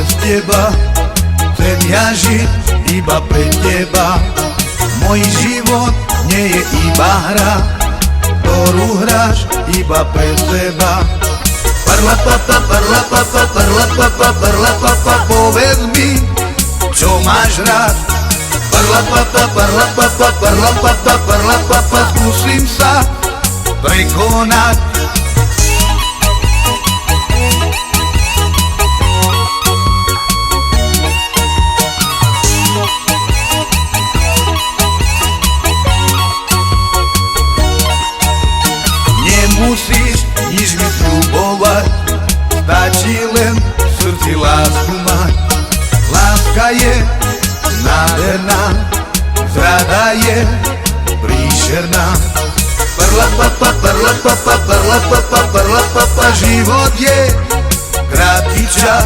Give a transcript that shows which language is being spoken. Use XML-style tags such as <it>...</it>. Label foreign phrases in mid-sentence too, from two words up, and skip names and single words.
<sk>teba, chcem ja žiť iba pre teba. Môj život nie je iba hra, ktorú hráš iba pre seba.</sk> <it>Parla papa, parla papa, parla papa, parla papa,</it> <sk>povedz mi, čo máš rád.</sk> <it>Parla papa, parla papa, parla papa, parla papa,</it> <sk>skúsim sa prekonať. Nemusíš nič mi sľubovať, stačí len v srdci lásku mať. Láska je nádherná, zrada je príšerná.</sk> <it>Parla papa, parla papa, parla papa, parla papa,</it> <sk>život je krátky čas.</sk>